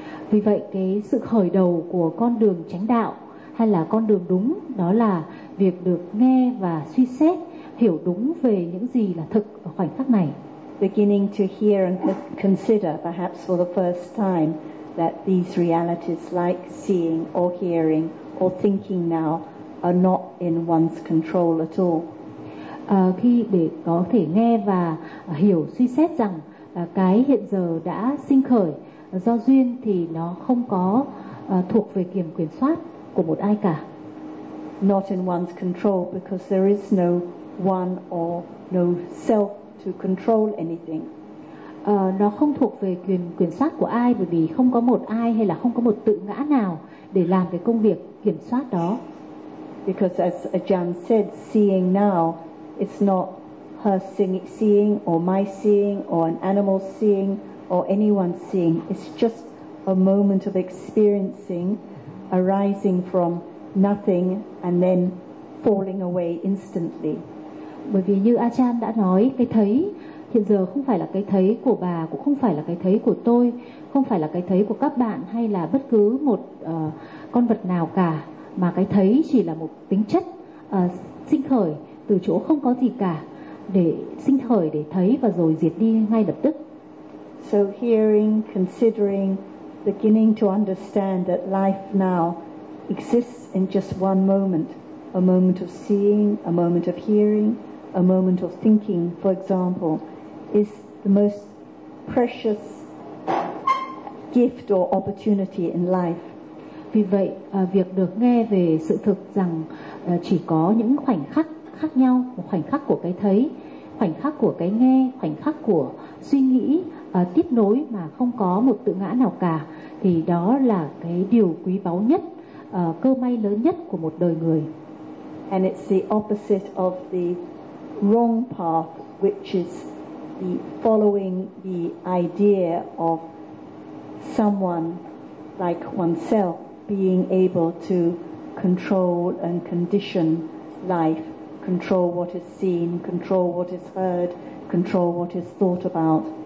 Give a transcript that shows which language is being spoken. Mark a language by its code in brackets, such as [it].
[vi] Vì vậy cái sự khởi đầu của con đường chánh đạo hay là con đường đúng đó là việc được nghe và suy xét hiểu đúng về những gì là thực ở khoảnh khắc này. [en] Beginning to hear and consider perhaps for the first time that these realities like seeing or hearing or thinking now are not in one's control at all. [vi] Khi để có thể nghe và hiểu suy xét rằng cái hiện giờ đã sinh khởi do duyên thì nó không có thuộc về quyền soát của một ai cả. [en] Not in one's control because there is no one or no self to control anything. [vi] Nó không thuộc về quyền soát của ai bởi vì không có một ai hay là không có một tự ngã nào để làm cái công việc kiểm soát đó. [en] Because as Ajahn said, seeing now, it's not her seeing or my seeing or an animal seeing or anyone seeing. It's just a moment of experiencing arising from nothing and then falling away instantly. [vi] Bởi vì như Ajahn đã nói, cái thấy hiện giờ không phải là cái thấy của bà, cũng không phải là cái thấy của tôi, không phải là cái thấy của các bạn hay là bất cứ một con vật nào cả, mà cái thấy chỉ là một tính chất sinh khởi từ chỗ không có gì cả, để sinh khởi để thấy và rồi diệt đi ngay lập tức. [en] So hearing, considering, beginning to understand that life now exists in just one moment, a moment of seeing, a moment of hearing, a moment of thinking, for example, is the most precious gift or opportunity in life. [vi] Vì vậy, việc được nghe về sự thực rằng chỉ có những khoảnh khắc khác nhau, một khoảnh khắc của cái thấy, khoảnh khắc của cái nghe, khoảnh khắc của suy nghĩ tiếp nối mà không có một tự ngã nào cả, thì đó là cái điều quý báu nhất, cơ may lớn nhất của một đời người. [en] And it's the opposite of the wrong path, which is the following the idea of someone like oneself being able to control and condition life, control what is seen, control what is heard, control what is thought about.